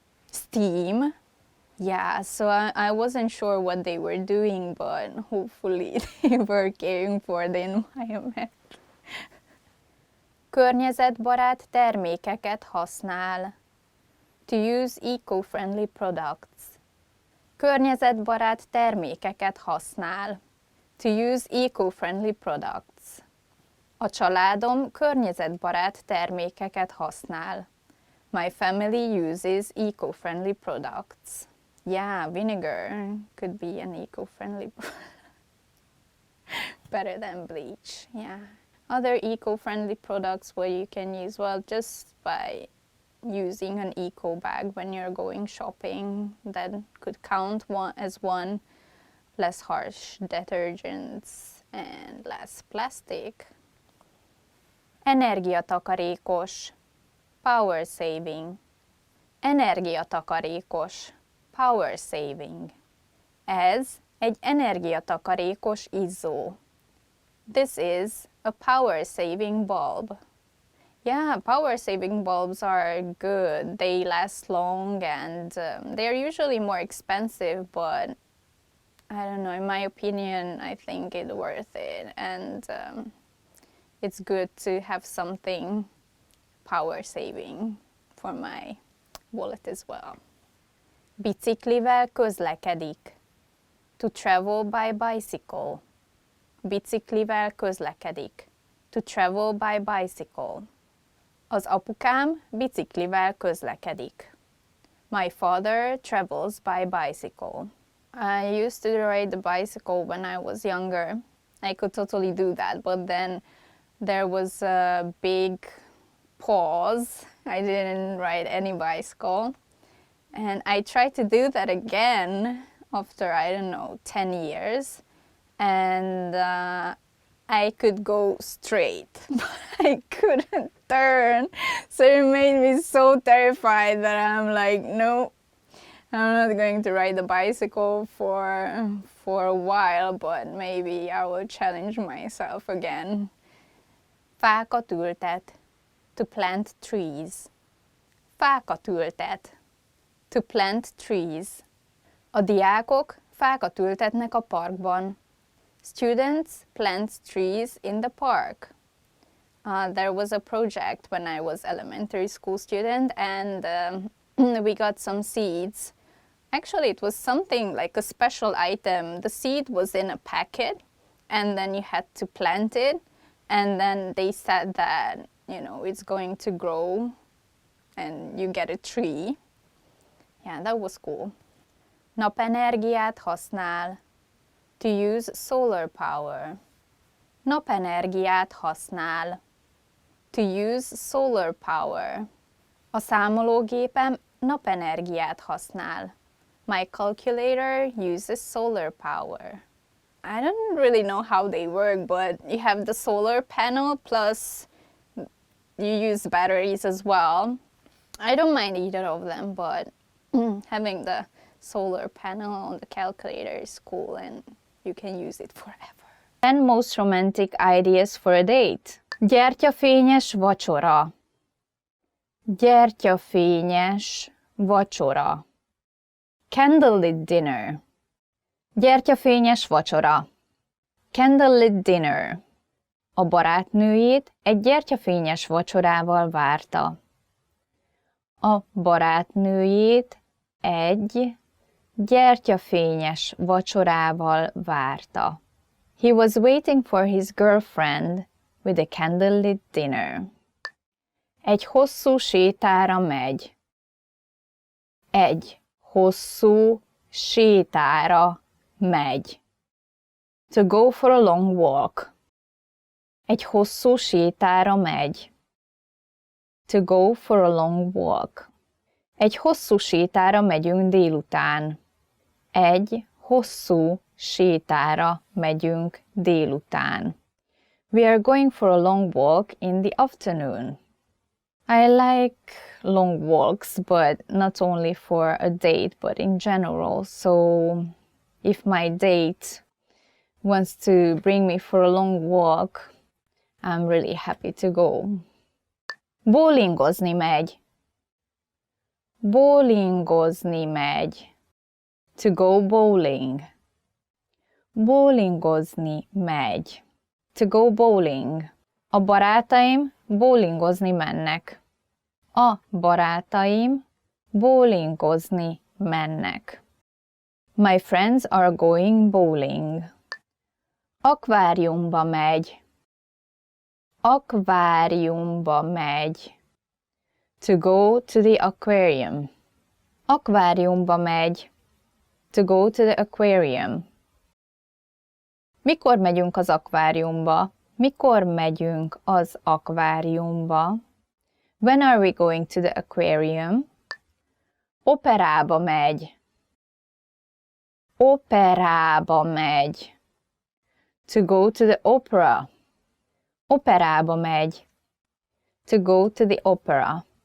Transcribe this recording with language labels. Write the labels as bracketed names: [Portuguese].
[English] Steam. Yeah, so I wasn't sure what they were doing, but hopefully they were caring for the environment. [Hungarian] Környezetbarát termékeket használ. [English] To use eco-friendly products. [Hungarian] Környezetbarát termékeket használ. [English] To use eco-friendly products. [Hungarian] A családom környezetbarát termékeket használ. [English] My family uses eco-friendly products. Yeah, vinegar could be an eco-friendly better than bleach. Yeah. Other eco-friendly products what you can use, well, just by using an eco bag when you're going shopping, that could count as one. Less harsh detergents and less plastic. [Hungarian] Energiatakarékos. [English] power saving. [Hungarian] Energiatakarékos, [English] power saving. [Hungarian] Ez egy energiatakarékos izzó. [English] This is a power saving bulb. Yeah, power saving bulbs are good. They last long and they're usually more expensive, but I don't know, in my opinion, I think it's worth it. And it's good to have something power saving for my wallet as well. [Hungarian] Biciklivel közlekedik. [English] To travel by bicycle. [Hungarian] Biciklivel közlekedik. [English] To travel by bicycle. [Hungarian] Az apukám biciklivel közlekedik. [English] My father travels by bicycle. I used to ride the bicycle when I was younger. I could totally do that, but then there was a big pause. I didn't ride any bicycle. And I tried to do that again after, I don't know, 10 years. And I could go straight, but I couldn't turn. So it made me so terrified that I'm like, no, I'm not going to ride the bicycle for a while, but maybe I will challenge myself again. [Hungarian] Fákat ültet. [English] To plant trees. [Hungarian] Fákat ültet. [English] To plant trees. [Hungarian] A diákok fákat ültetnek a parkban. [English] Students plant trees in the park. There was a project when I was elementary school student, and we got some seeds. Actually, it was something like a special item. The seed was in a packet, and then you had to plant it, and then they said that, you know, it's going to grow and you get a tree. Yeah, that was cool. [Hungarian] Napenergiát használ. [English] To use solar power. [Hungarian] Napenergiát használ. [English] To use solar power. [Hungarian] A számológépem napenergiát használ. [English] My calculator uses solar power. I don't really know how they work, but you have the solar panel plus you use batteries as well. I don't mind either of them, but having the solar panel on the calculator is cool and you can use it forever. 10 most romantic ideas for a date. [Hungarian] Gyertyafényes vacsora. Gyertyafényes vacsora. [English] Candlelit dinner. [Hungarian] Gyertyafényes vacsora. [English] Candlelit dinner. [Hungarian] A barátnőjét egy gyertyafényes vacsorával várta. A barátnőjét egy gyertyafényes vacsorával várta. [English] He was waiting for his girlfriend with a candlelit dinner. [Hungarian] Egy hosszú sétára megy. Egy hosszú sétára megy. [English] To go for a long walk. [Hungarian] Egy hosszú sétára megy. [English] To go for a long walk. [Hungarian] Egy hosszú sétára megyünk délután. Egy hosszú sétára megyünk délután. [English] We are going for a long walk in the afternoon. I like long walks, but not only for a date, but in general. So if my date wants to bring me for a long walk, I'm really happy to go. [Hungarian] Bowlingozni megy. Bowlingozni megy. [English] To go bowling. [Hungarian] Bowlingozni megy. [English] To go bowling. [Hungarian] A barátaim bowlingozni mennek. A barátaim bowlingozni mennek. [English] My friends are going bowling. [Hungarian] Akváriumba megy. Akváriumba megy. [English] To go to the aquarium. [Hungarian] Akváriumba megy. [English] To go to the aquarium. [Hungarian] Mikor megyünk az akváriumba? Mikor megyünk az akváriumba? [English] When are we going to the aquarium? [Hungarian] Operába megy. Operába megy. [English] To go to the opera. [Hungarian] Operába megy. [English] To go to the opera.